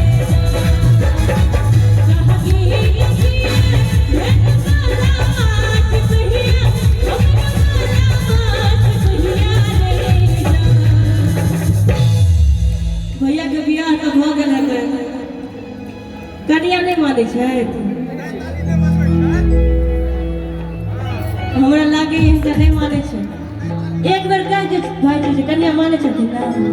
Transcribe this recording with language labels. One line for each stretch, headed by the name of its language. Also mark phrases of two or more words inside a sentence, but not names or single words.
Maithili: कहाँ गेल दिए भेड़ बनवास कहिया हमरा बनवास कहिया रे भैया के बियाह तो भ गेल है कनिया नहीं मानै छै हमरा लागे हिनका नहीं मानै छै एक बेर कह दे भाई जी कनिया मानै छथिन ना